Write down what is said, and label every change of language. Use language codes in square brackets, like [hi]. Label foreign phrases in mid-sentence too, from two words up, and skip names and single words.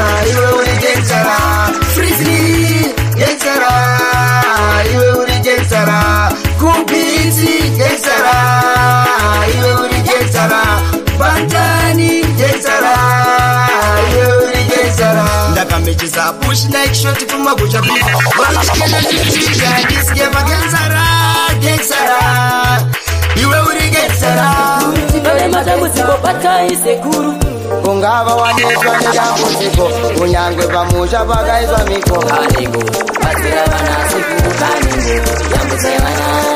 [sn] Iwe uri gangstera. Frizzy, gangstera. Iwe uri gangstera. Kumbinzi, gangstera. Iwe uri gangstera. Bantani, gangstera. Iwe uri gangstera. Ndakamichiza [en] push like shot [sn] kumagucha beat. Varushikete ndiri [en] street and this game gangstera, gangstera. [sn] Iwe uri gangstera. Pane matambudziko patai sekuru. Kungava wanetwa nedambudziko, kunyangwe pamusha pakaiswa miko. Kaniko, batsira vana sekuru, kaniko, yambutse vana.